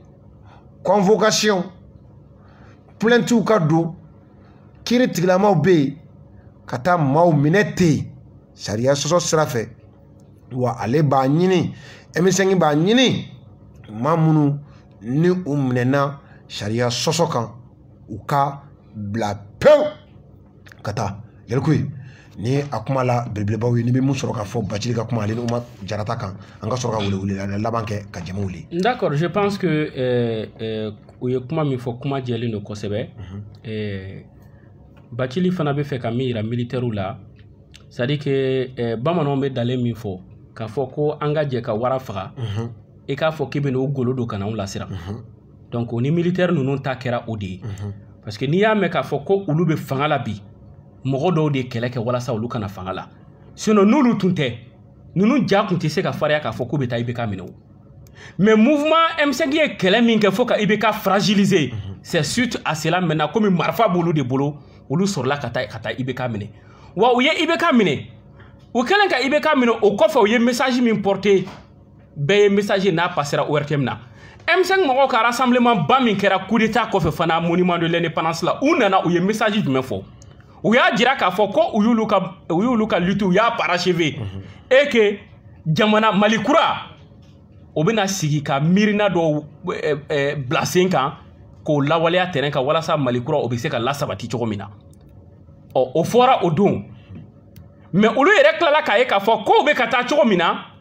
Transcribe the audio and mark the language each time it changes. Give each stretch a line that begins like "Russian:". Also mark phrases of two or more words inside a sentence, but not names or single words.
French: convocation plaintes
Bambara: ka don kiiri tigilamaw bɛ yen ka taa maaw minɛ ten sariya sɔsɔ sira fɛ wa ale b'a ɲini M5 b'a ɲini maa minnu ni u minɛna sariya sɔsɔ kan u ka bila pewu ka taa Yalikoyi ni a kuma la belebelebaw ye ni bɛ mun sɔrɔ ka fɔ Bacili ka kuma ale ni Umaru Jarata kan an ka sɔrɔ ka wele laban kɛ ka jama wuli.
French: D'accord, je pense que
Bambara: u ye kuma min fɔ kuma jɛlen don kosɛbɛ. Bacili fana bɛ fɛ ka min yira militaires la
French: c'est à dire que
Bambara: bamananw bɛ dalen min fɔ k'a fɔ ko an ka jɛ ka wara faga i k'a fɔ k'i bɛ n'o golo don ka n'anw lasiran donc o ni militaire ninnu ta kɛra o de ye
French: parce que
Bambara: n'i y'a mɛn k'a fɔ ko olu bɛ fanga la bi mɔgɔ dɔw de kɛlɛ kɛ walasa olu kana fanga la sinon n'olu tun tɛ ninnu ja tun tɛ se ka fariya k'a fɔ k'u bɛ taa IBK minɛ o
French: mais mouvement
Bambara: M5 ye kɛlɛ min kɛ fo ka IBK
French: fragiliser c'est suite à cela maintenant comme
Bambara: marifa b'olu de bolo olu sɔrɔla ka taa IBK minɛ wa u ye IBK minɛ u kɛlen ka IBK minɛ o kɔfɛ u ye message min porté bɛɛ ye message n'a passera ORTM na M5 mɔgɔw ka rassemblement ba min kɛra
French: coup d'état
Bambara: kɔfɛ fana
French: monument de l'indépendance
Bambara: la u nana u ye message jumɛn fɔ u y'a jira k'a fɔ ko u y'olu ka lutte u y'a
French: parachever et que
Bambara: jamana Mali kura o bɛna sigi ka miirina dɔw bila sen kan k'o lawaleya terrain kan walasa Mali kura o bɛ se ka lasabati cogo min na o fɔra o don mais olu yɛrɛ tilala k'a ye k'a fɔ kow bɛ ka taa cogo min na